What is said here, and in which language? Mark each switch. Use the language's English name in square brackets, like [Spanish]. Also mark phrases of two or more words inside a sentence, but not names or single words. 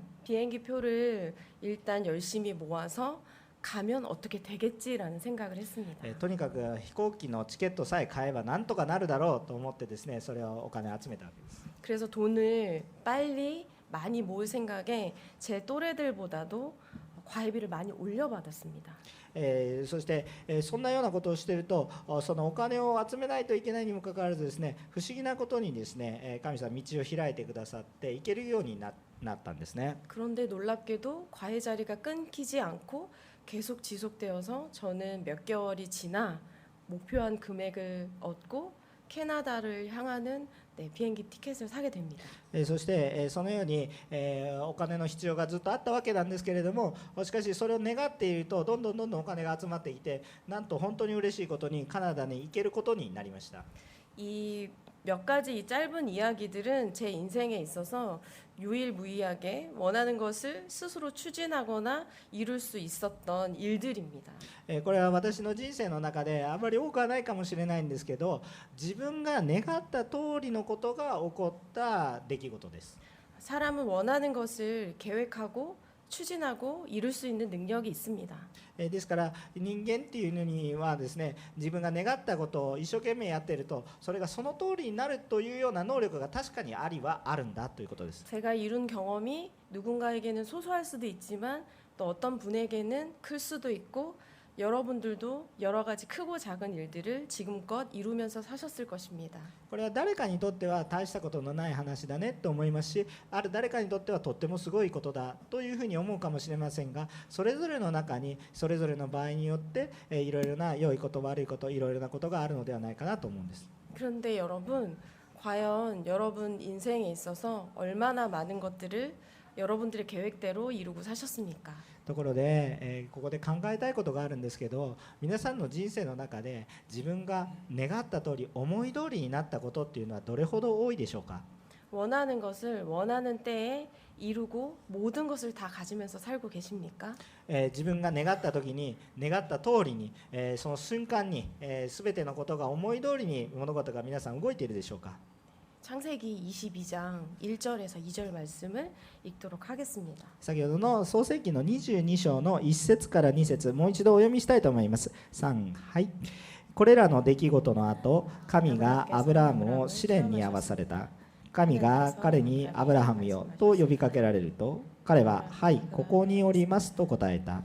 [Korean] 비행기 표를 일단 열심히 모아서 가면 어떻게 되겠지라는 생각을 했습니다. [Japanese] とにかく飛行機のチケットさえ買えばなんとかなるだろうと思ってですね、それをお金を集めたわけです。 [Korean] 그래서 돈을 빨리 많이 모을 생각에 제 또래들보다도 과외비를 많이 올려받았습니다. [Japanese] そして、そんなようなことをしていると、そのお金を集めないといけないにもかかわらずですね、不思議なことにですね、神様道を開いてくださって行けるようになったんですね。 [Korean] 그런데 놀랍게도 과외 자리가 끊기지 않고 계속 지속되어서 저는 몇 개월이 지나 목표한 금액을 얻고 캐나다를 향하는 비행기 티켓을 사게 됩니다. [Japanese] そして、そのように、お金の必要がずっとあったわけなんですけれども、しかしそれを願っているとどんどんお金が集まってきて、なんと本当に嬉しいことにカナダに行けることになりました。 [Korean] 이 몇 가지 이 짧은 이야기들은 제 인생에 있어서 유일무이하게 원하는 것을 스스로 추진하거나 이룰 수 있었던 일들입니다. [Japanese] これは私の人生の中であまり多くはないかもしれないんですけど、自分が願った通りのことが起こった出来事です。 [Korean] 사람은 원하는 것을 계획하고 추진하고 이룰 수 있는 능력이 있습니다. [Japanese] ですから人間っていうのにはですね、自分が願ったことを一生懸命やっていると、それがその通りになるというような能力が確かにあるんだということです。 [Korean] 제가 이룬 경험이 누군가에게는 소소할 수도 있지만 또 어떤 분에게는 클 수도 있고 여러분들도 여러 가지 크고 작은 일들을 지금껏 이루면서 사셨을 것입니다. [Japanese] これは誰かにとっては大したことのない話だねと思いますし、ある誰かにとってはとってもすごいことだというふうに思うかもしれませんが、それぞれの中にそれぞれの場合によっていろいろな良いこと悪いこといろいろなことがあるのではないかなと思うんです。 [Korean] 그런데 여러분, 과연 여러분 인생에 있어서 얼마나 많은 것들을 여러분들의 계획대로 이루고 사셨습니까? [Japanese] ところで、ここで考えたいことがあるんですけど、皆さんの人生の中で自分が願った通り思い通りになったことっていうのはどれほど多いでしょうか。 [Korean] 원하는 것을 원하는 때에 이루고 모든 것을 다 가지면서 살고 계십니까? [Japanese] 自分が願った時に願った通りに、その瞬間に、全てのことが思い通りに物事が皆さん動いているでしょうか。 [Korean] 창세기 22장 1절에서 2절 말씀을 읽도록 하겠습니다. [Japanese] 先ほどの創世記の22章の1節から2節、もう一度お読みしたいと思います。3、はい。これらの出来事の後、神がアブラハムを試練に遭わされた。神が彼にアブラハムよと呼びかけられると、彼ははい、ここにおりますと答えた。